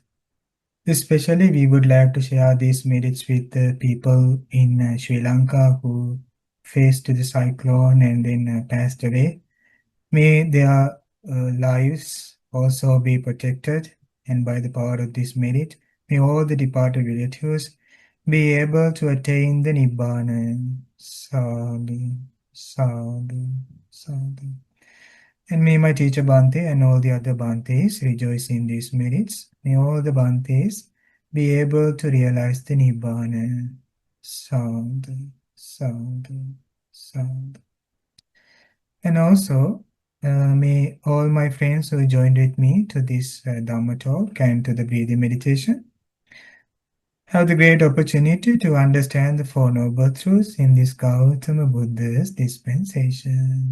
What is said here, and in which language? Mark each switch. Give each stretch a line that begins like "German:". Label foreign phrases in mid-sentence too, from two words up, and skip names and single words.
English: Especially, we would like to share these merits with the people in Sri Lanka who faced the cyclone and then passed away. May their lives also be protected, and by the power of this merit, may all the departed relatives be able to attain the Nibbana.
Pali: Sadhu, sadhu, sadhu.
English: And may my teacher Bhante and all the other Bhantes rejoice in these merits. May all the Bhantes be able to realize the Nibbana.
Pali: Sadhu, sadhu, sadhu.
English: And also, may all my friends who joined with me to this Dhamma talk and to the breathing meditation have the great opportunity to understand the Four Noble Truths in this Gautama Buddha's dispensation.